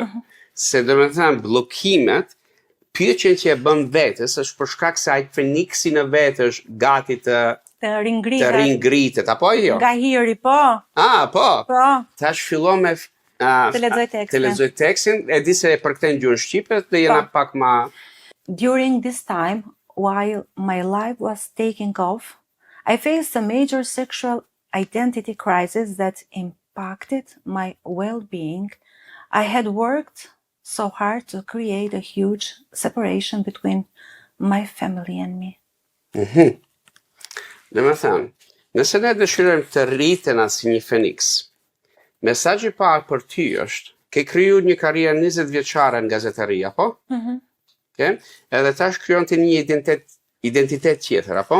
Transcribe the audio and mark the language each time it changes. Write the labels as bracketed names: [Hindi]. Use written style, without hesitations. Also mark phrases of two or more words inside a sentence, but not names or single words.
[Albanian] Se do me thënë, bllokimet, pyetjen që e bën vetes është për shkak se ai Phoenixi në vetë është gati të Të ringritet. ringritet, apo jo? Nga hiri, po. Po. Po. Tash fillon me Të lexoj tekstin. Të lexoj tekstin, e di se e përkthen gjuhën shqipe, dhe jena pak ma... [English] During this time, while my life was taking off, I faced a major sexual identity crisis that impacted my well-being. I had worked so hard to create a huge separation between my family and me. [Albanian] Dhe me thënë, nëse ne dëshirojmë të rritena si një Phoenix, mesazhi i parë për ty është, ke kriju një karrierë 20 vjeçare në gazetari, apo? Okay? Edhe tash krijon ti një identitet tjetër, apo?